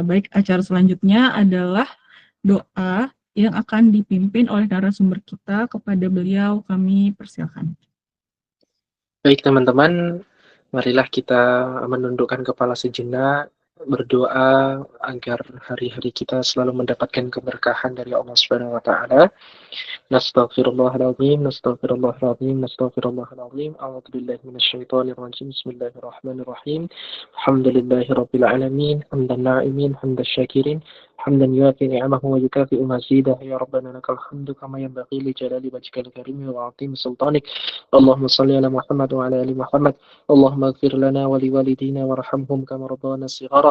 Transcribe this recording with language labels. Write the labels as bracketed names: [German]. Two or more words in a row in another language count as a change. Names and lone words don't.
[Indonesian] Baik, acara selanjutnya adalah doa yang akan dipimpin oleh narasumber kita. Kepada beliau kami persilakan. Baik teman-teman, marilah kita menundukkan kepala sejenak, berdoa agar hari-hari kita selalu mendapatkan keberkahan dari [Arabic] الله سبحانه وتعالى. نستغفر الله العظيم، نستغفر الله العظيم، نستغفر الله العظيم. أعوذ بالله من الشيطان الرجيم. بسم الله الرحمن الرحيم. الحمد لله رب العالمين، حمدا ناعمين، حمدا شاكرين، حمدا يوافي نعمه ويكافئ مزيده. يا ربنا لك الحمد كما ينبغي لجلال وجهك الكريم وعظيم سلطانك. اللهم صل على محمد وعلى آل محمد. اللهم اغفر لنا ولوالدينا وارحمهم كما ربانا صغارا.